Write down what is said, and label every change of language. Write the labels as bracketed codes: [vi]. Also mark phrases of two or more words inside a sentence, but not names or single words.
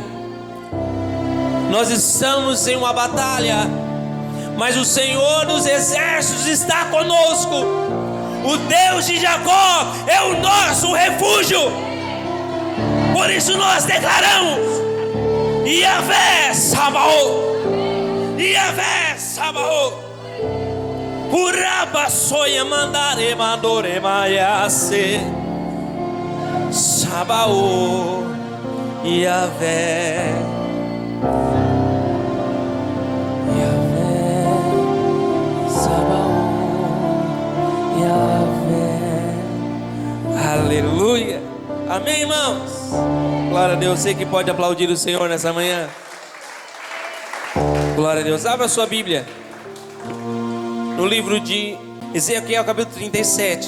[pt] Nós estamos em uma batalha, mas o Senhor dos exércitos está conosco. O Deus de Jacó é o nosso refúgio. Por isso nós declaramos: Yahvé Sabaoth, Yahvé Sabaoth. Uraba soia mandare mandore maiase Sabaoth, Yahvé, Yahvé Sabaoth, Yahvé. Aleluia. Amém, irmãos? Glória a Deus. Você que pode aplaudir o Senhor nessa manhã. Glória a Deus. Abra a sua Bíblia no livro de Ezequiel, capítulo 37.